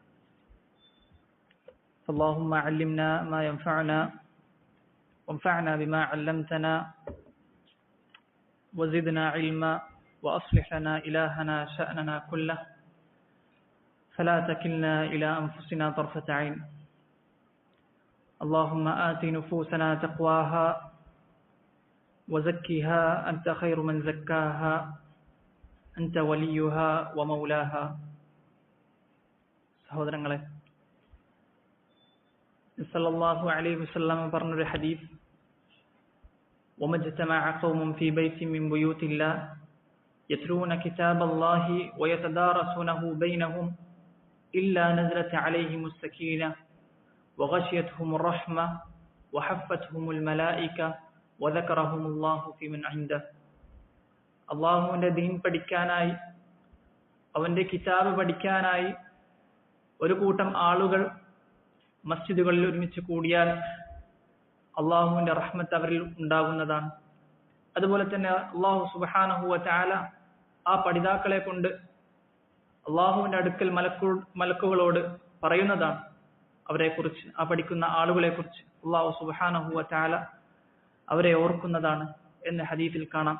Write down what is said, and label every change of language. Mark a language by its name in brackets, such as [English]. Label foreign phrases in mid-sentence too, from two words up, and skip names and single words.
[Arabic] اللهم علمنا ما ينفعنا وانفعنا بما علمتنا وزدنا علما وأصلح لنا إلهنا شأننا كله فلا تكلنا إلى أنفسنا طرفة عين. اللهم آت نفوسنا تقواها وزكها أنت خير من زكاها أنت وليها ومولاها. [Malayalam] സഹോദരങ്ങളെ, [Arabic] صلى الله عليه وسلم [Malayalam] പറഞ്ഞൊരു ഹദീസ്, [Arabic] وما اجتمع قوم في بيت من بيوت الله يتلون كتاب الله ويتدارسونه بينهم إلا نزلت عليهم السكينة وغشيتهم الرحمة وحفتهم الملائكة وذكرهم الله في من عنده. [Malayalam] അള്ളാഹുവിന്റെ ദീൻ പഠിക്കാനായി, അവന്റെ കിതാബ് പഠിക്കാനായി ഒരു കൂട്ടം ആളുകൾ മസ്ജിദുകളിൽ ഒരുമിച്ച് കൂടിയാൽ അള്ളാഹുവിന്റെ റഹ്മത്ത് അവരിൽ ഉണ്ടാകുന്നതാണ്. അതുപോലെ തന്നെ അള്ളാഹു [Arabic] سبحانه وتعالى [Malayalam] ആ പഠിതാക്കളെ കൊണ്ട് അള്ളാഹുവിന്റെ അടുക്കൽ മലക്കുകളോട് പറയുന്നതാണ് അവരെ കുറിച്ച്, ആ പഠിക്കുന്ന ആളുകളെ കുറിച്ച് അള്ളാഹു [Arabic] سبحانه وتعالى [Malayalam] അവരെ ഓർക്കുന്നതാണ് എന്ന് ഹദീസിൽ കാണാം.